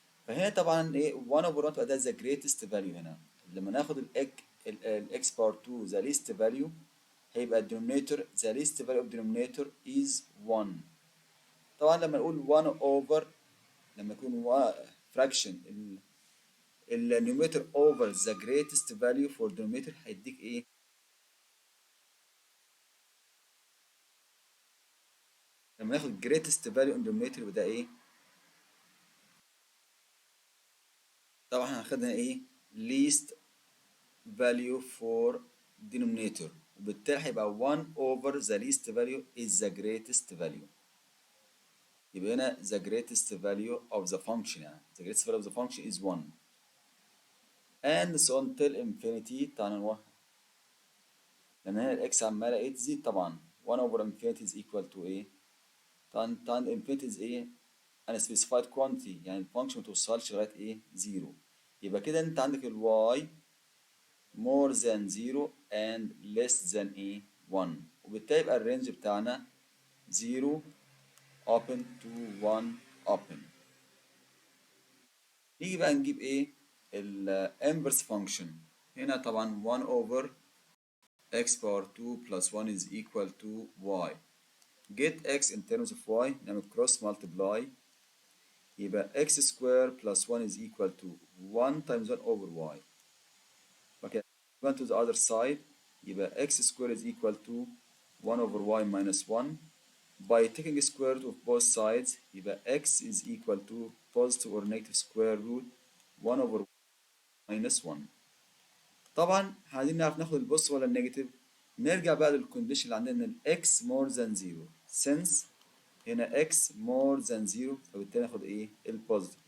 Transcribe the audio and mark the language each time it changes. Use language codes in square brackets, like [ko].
[ar] فهنا طبعا ايه 1 over 1 تبقى ده [en] the greatest value. [ar] هنا لما ناخد الاكس باور [en] 2 the least value هيبقى الدينومينيتور the least value of denominator is 1. طبعا لما نقول 1 over لما يكون fraction النيوميريتور over the greatest value for denominator هيديك ايه لما ناخد greatest value in denominator يبقى ده ايه طبعا احنا خدنا ايه least value for denominator وبالتالي هيبقى 1 over the least value is the greatest value. [ar] يبقى هنا [en] the greatest value of the function يعني the greatest value of the function is 1 and so on till infinity. [ar] تعالى نروح لان هنا الاكس عماله ايه تزيد طبعا [en] 1 over infinity is equal to [ar] ايه طبعا infinity is ايه unspecified quantity يعني الفانكشن ما توصلش لغايه ايه 0. يبقى كده انت عندك الواي [en] more than 0 and less than [ar] ايه 1 وبالتالي يبقى الرينج بتاعنا 0 open to 1 open. نيجي بقى نجيب ايه الانفرس فانكشن. [en] هنا طبعا 1 over x power 2 plus 1 is equal to y. get x in terms of y [ar] نعمل [en] cross multiply يبقى x square plus 1 is equal to 1 times 1 over y. Okay, 1 to the other side يبقى x square is equal to 1 over y minus 1. By taking square root of both sides [ar] يبقى [en] x is equal to positive or negative square root 1 over minus 1. [ar] طبعا عايزين نعرف ناخد البوست ولا النيجاتيف. نرجع بقى للكونديشن اللي عندنا ان [en] x more than 0 [ar] since هنا x more than 0 فبالتالي ناخد ايه البوزيتيف.